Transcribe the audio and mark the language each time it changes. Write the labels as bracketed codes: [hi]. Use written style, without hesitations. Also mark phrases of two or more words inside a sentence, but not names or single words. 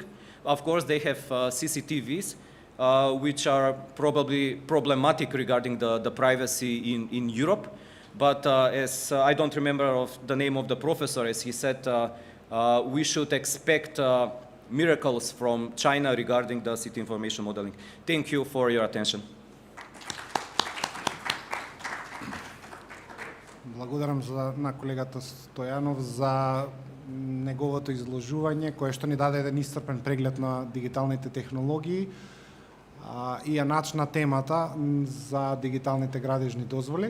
[en] Of course, they have CCTVs, which are probably problematic regarding the privacy in Europe. But as I don't remember of the name of the professor, as he said, we should expect miracles from China regarding the city information modeling. Thank you for your attention. [mk] Благодарам на колегата Стојанов за неговото изложување, кое што ни даде еден исцрпен преглед на дигиталните технологии и ја начна темата за дигиталните градежни дозволи.